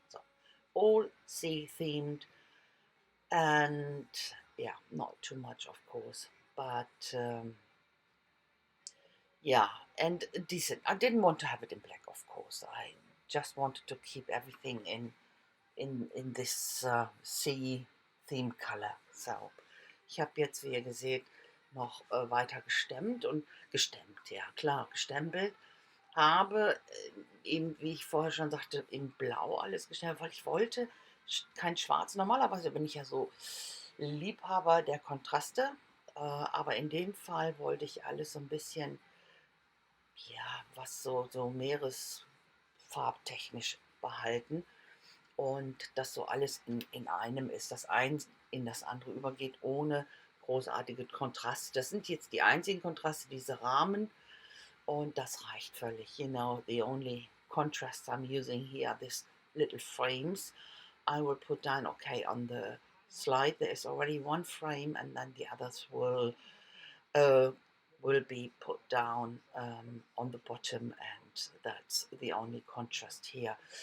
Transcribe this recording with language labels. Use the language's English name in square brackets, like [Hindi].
[English] So all sea themed, and yeah, not too much of course, but yeah, and decent. I didn't want to have it in black, of course. I just wanted to keep everything in this sea theme color. [German] So ich habe jetzt, wie ihr seht, noch weiter gestemmt, ja klar, gestempelt. Habe eben, wie ich vorher schon sagte, in Blau alles gestellt, weil ich wollte kein Schwarz. Normalerweise bin ich ja so Liebhaber der Kontraste, aber in dem Fall wollte ich alles so ein bisschen, ja, was so meeresfarbtechnisch behalten und das so alles in einem ist, das eins in das andere übergeht, ohne großartige Kontraste. Das sind jetzt die einzigen Kontraste, diese Rahmen. Und das reicht völlig. [English] You know, the only contrast I'm using here are these little frames. I will put down, okay, on the slide there is already one frame, and then the others uh, will be put down on the bottom, and that's the only contrast here.